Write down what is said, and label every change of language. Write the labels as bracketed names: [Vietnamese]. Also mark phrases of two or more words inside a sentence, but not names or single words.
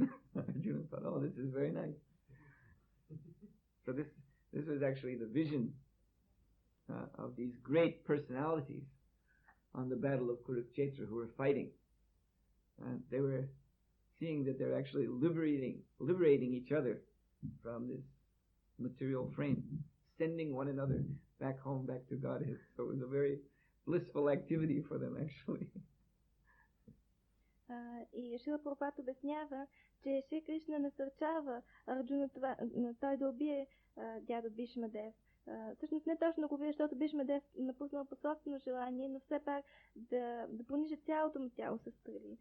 [English] Arjuna thought, oh, this is very nice. So this was actually the vision of these great personalities on the battle of Kurukshetra who were fighting. They were seeing that they're actually liberating each other from this material frame, sending one another back home, back to Godhead. So it was a very blissful activity for them, actually. [Bulgarian] И Шрила Прабхупад обяснява, че Шри Кришна насърчава Арджуна той да убие дядо Бишма Дев. Всъщност не точно да го убие, защото Бишма Дев напуснал по собствено желание, но все пак да понижа цялото му тяло със стрели.